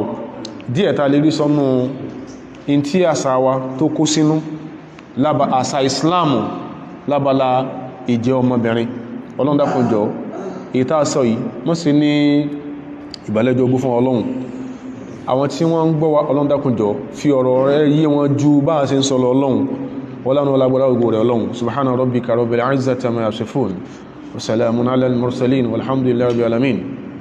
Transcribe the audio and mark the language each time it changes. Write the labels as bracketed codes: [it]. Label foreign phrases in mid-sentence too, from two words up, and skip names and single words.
[yo] díẹ̀ ta lè rí sọ́nù in tí àṣà wa tó kó sínú àṣà Islamu lábala ìjẹ́ ọmọbìnrin. Ọlọ́run dákun jọ̀ọ́ èyí tá a sọ yìí mọ́ sí ní ìbàlẹ́jọ́ ogún fún Ọlọ́run. àwọn tí wọ́n ń gbọ́ wa Ọlọ́run dákun jọ̀ọ́ fi ọ̀rọ̀ rẹ̀ yé wọn ju bá a ṣe ń sọ lọ Ọlọ́run wọ́lánà ọlágbọ́lá ogun rẹ̀ Ọlọ́run. [ar] سبحان ربك رب العزة عما يصفون وسلام على المرسلين والحمد لله رب العالمين.